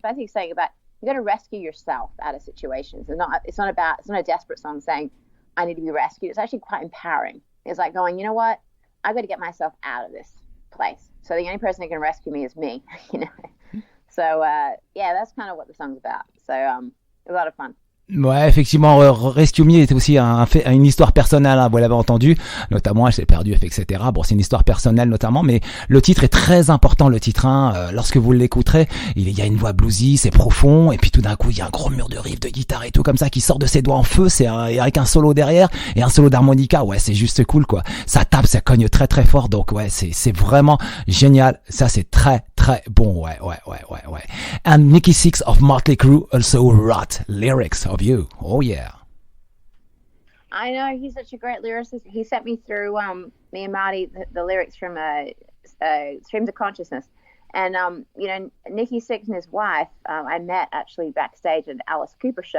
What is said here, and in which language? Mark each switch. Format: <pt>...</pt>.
<en>It's basically saying about you got to rescue yourself out of situations. It's not a desperate song saying I need to be rescued. It's actually quite empowering. It's like going, you know what? I've got to get myself out of this place. So the only person who can rescue me is me, So, that's kind of what the song's about. So, a lot of fun.</en> <fr>Ouais, effectivement, Rescue Me est aussi une histoire personnelle, vous l'avez entendu, notamment elle s'est perdue, etc. Bon, c'est une histoire personnelle notamment, mais le titre est très important, le titre 1, lorsque vous l'écouterez, il y a une voix bluesy, c'est profond, et puis tout d'un coup, il y a un gros mur de riff de guitare et tout comme ça qui sort de ses doigts en feu, avec un solo derrière, et un solo d'harmonica, ouais, c'est juste cool, quoi. Ça tape, ça cogne très très fort, donc ouais, c'est vraiment génial, ça c'est très très bon, ouais.</fr> <en>And Nikki Sixx of Motley Crue also wrote lyrics of you. Oh yeah. I know, he's such a great lyricist. He sent me through me and Marty the lyrics from Streams of Consciousness. And Nikki Sixx and his wife, I met actually backstage at an Alice Cooper show.</en>